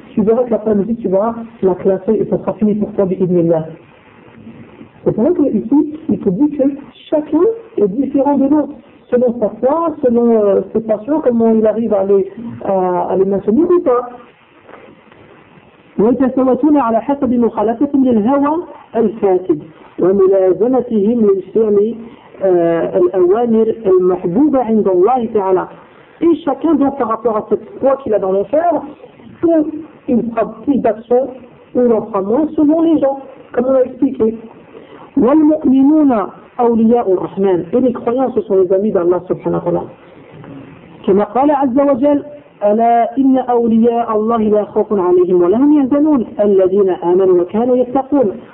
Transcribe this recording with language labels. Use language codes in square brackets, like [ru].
[fr] Tu verras que la fin de la musique, tu verras la classer et ça sera fini pour toi, bi'idhnillah. C'est pour ça qu'ici, il faut dire que chacun est différent de l'autre. Selon sa foi, selon ses passions, comment il arrive à les maintenir ou pas. [ar] ويتفاوتون على حسب مخالفتهم للهوى الفاسد وملازمتهم للفعل الأوامر المحبوبة عند الله تعالى. [fr] Et chacun donc par rapport à cette foi qu'il a dans l'enfer, ou il fera plus d'actions, ou il en fera moins selon les gens, comme on l'a expliqué. [ar] وَالْمُؤْمِنُونَ أَوْلِيَاءُ الرَّحْمَنِ. [fr] Et les croyants, ce sont les amis d'Allah subhanahu wa ta'ala. [ar] كَمَا قَالَ عَزَّ وَجَلَ أَلَا إِنَّ أَوْلِيَاءَ اللَّهِ لَا خَوْفٌ عَلَيْهِمْ وَلَا هُمْ يَحْزَنُونَ الَّذِينَ آمَنُوا وَكَانُوا يَتَّقُونَ.